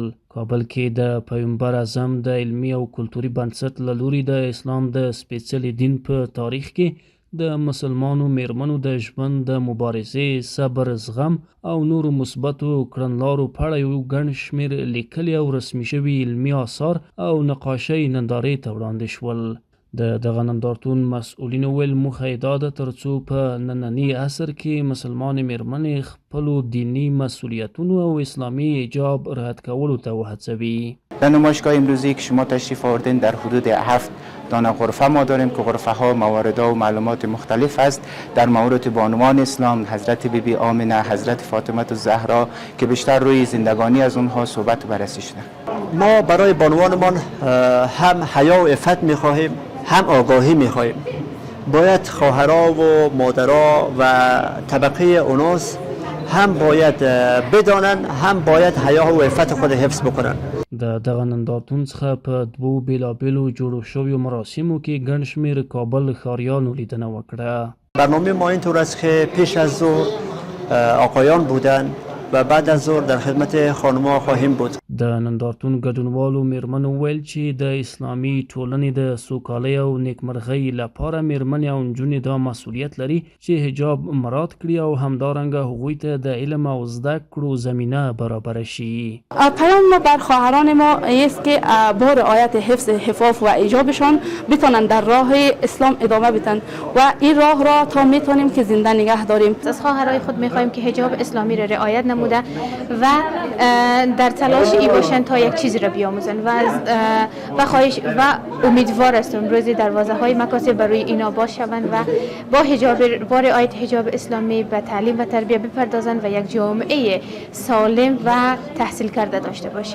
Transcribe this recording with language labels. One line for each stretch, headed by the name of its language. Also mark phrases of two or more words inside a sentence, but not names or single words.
Pashto: کابل کې د پیغمبر اعظم د علمي او کلتوري بنسټ له لوري د اسلام د سپېڅلي دین په تاریخ کې د مسلمانو میرمنو د ژوند د مبارزې، صبر، زغم او نورو مثبتو کړنلارو په اړه یو ګڼ شمېر لیکلي او رسمي شوي علمي آثار او نقاشۍ نندارې ته وړاندې شول. د دغه نندارتون مسؤلینو ویل موخه یې دا ده تر څو په ننني عصر کې مسلمان میرمنې خپلو دینی مسئولیتونو او اسلامي حجاب رعایت کولو ته وهڅوي.
Persian: در نمایشگاه امروزی که شما تشریف آوردین در حدود 7 دانه غرفه ما داریم که غرفه ها مواردها و معلومات مختلف است در مورد بانوان اسلام، حضرت بیبی آمنه، حضرت فاطمه الزهرا که بیشتر روی زندگانی از اونها صحبت و بررسی شده. ما برای بانوانمان هم حیا و عفت می‌خواهیم، هم آگاهی می‌خواهیم. باید خواهرها و مادرها و طبقه اوناس هم باید بدانند، هم باید حیا و عفت خود حفظ بکنند.
Pashto: د دغه نندارتون څخه په دوو بیلابیلو جوړو شویو مراسمو کې ګڼ شمېر کابل ښاریانو لیدنه وکړه.
Persian: برنامه ما اینطور است که پیش از ظهر آقایان بودند و بعد از ظهر در خدمت خانم‌ها خواهیم بود.
Pashto: د نندارتون ګډونوالو میرمنو ویل چې د اسلامي ټولنې د سوکالۍ او نیکمرغۍ لپاره میرمنې او نجونې دا مسؤلیت لري چې حجاب مراعات کړي او همدارنګه هغوی ته د علم او زده کړو زمینه برابر شي.
Persian: پیام ما بر خواهران ما است که با رعایت حفظ حفاظ و حجابشان بتونن در راه اسلام ادامه بدن و این راه را تا میتونیم که زنده نگه داریم. از خواهرای خود میخوایم که حجاب اسلامی را رعایت نموده و در تلاش ای باشند تا یک چیزی را بیاموزن و خواهش و امیدوار هستم روزی دروازه های مکاتب برای اینا باز شوند و با رعایت حجاب اسلامی به تعلیم و تربیت بپردازند و یک جامعه سالم و تحصیل کرده داشته باشیم.